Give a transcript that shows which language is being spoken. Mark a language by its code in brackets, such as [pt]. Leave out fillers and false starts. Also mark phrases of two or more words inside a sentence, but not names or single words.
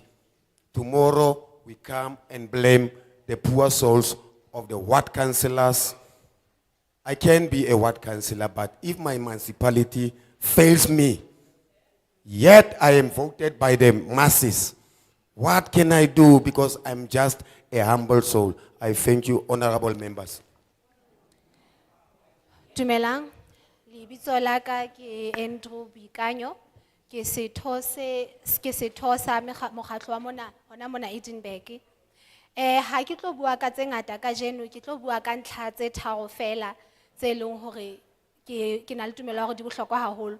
[en] Tomorrow, we come and blame the poor souls of the ward councillors. I can be a ward councillor, but if my municipality fails me, yet I am voted by the masses, what can I do? Because I'm just a humble soul. I thank you, honorable members. [st] Dumelang, lebitso la ka ke Andrew Buikanyo, ke setho sa mokgatlo wa mona hona mona Edinburgh. Ha ke tlo bua ka tse ngata ka jeno, ke tlo bua ka ntlha tse tharo fela tse leng hore ke na le tumelo hore di bohlokwa haholo.